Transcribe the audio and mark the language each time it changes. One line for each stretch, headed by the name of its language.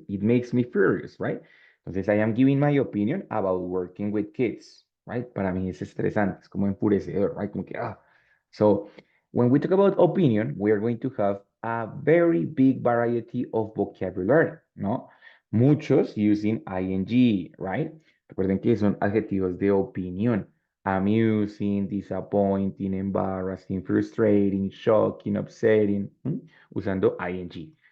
English: It makes me furious, right?
Spanish: Entonces,
English: I am giving my opinion about working with kids, right?
Spanish: Para mí es estresante, es como enfurecedor,
English: right?
Spanish: Como que,
English: So when we talk about opinion, we are going to have a very big variety of vocabulary, ¿no? Muchos using ing, right?
Spanish: Recuerden que son adjetivos de opinión.
English: Amusing, disappointing, embarrassing, frustrating, shocking, upsetting,
Spanish: usando ing.